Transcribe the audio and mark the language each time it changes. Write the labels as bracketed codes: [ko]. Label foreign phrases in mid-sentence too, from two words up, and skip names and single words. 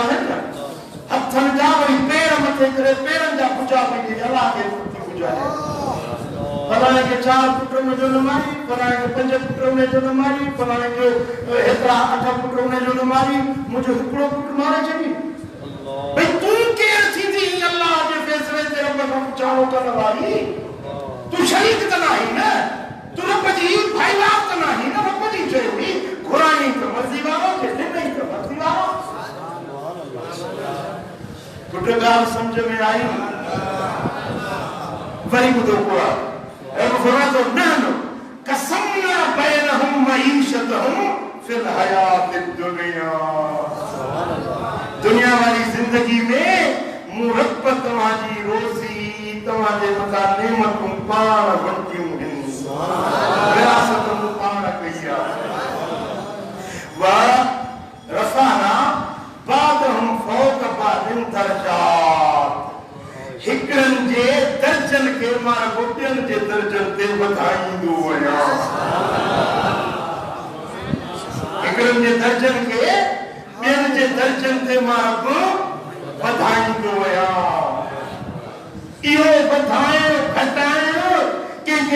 [sd] आहिनि न हथनि जा वरी पेर मथे करे पेरनि जा पुछा पई ॾे अल्लाह खे पुछा ॾे फलाणे खे 4 पुट हुनजो न मारी फलाणे खे 5 पुट हुनजो न मारी फलाणे खे हेतिरा 8 पुट हुनजो न मारी मुंहिंजो हिकिड़ो पुट मारे छॾी भई तूं केरु थींदी अल्लाह जे फ़ैसिले ते रब खां पुछाणो करण वारी तूं शरीक त न आहीं न तूं रब जी भाईवार त न आहीं न रब जी शइ हुई घुराई त मर्ज़ी वारो खे ॾिनई त मर्ज़ी वारो पुट ॻाल्हि सम्झ में आई वरी ॿुधो क़ुर रब फरमातो [ar] نحن قسمنا بينهم معيشتهم في الحياة الدنيا [sd] दुनिया वाली जिंदगी में मूं रब तव्हांजी रोज़ी तव्हांजे मथां नेमतूं पाण वरितियूं आहिनि विरासत मूं पाण कई आहे [ar] ورفعنا بعضهم فوق بعض درجات [sd] हिकड़न जे दर्जन के मां ॿियन जे दर्जन ते वधाईंदो आहियां हिकड़न जे दर्जन के ॿियन जे दर्जन ते मां वधाईंदो आहियां इहो वधाइण घटाइण कंहिंखे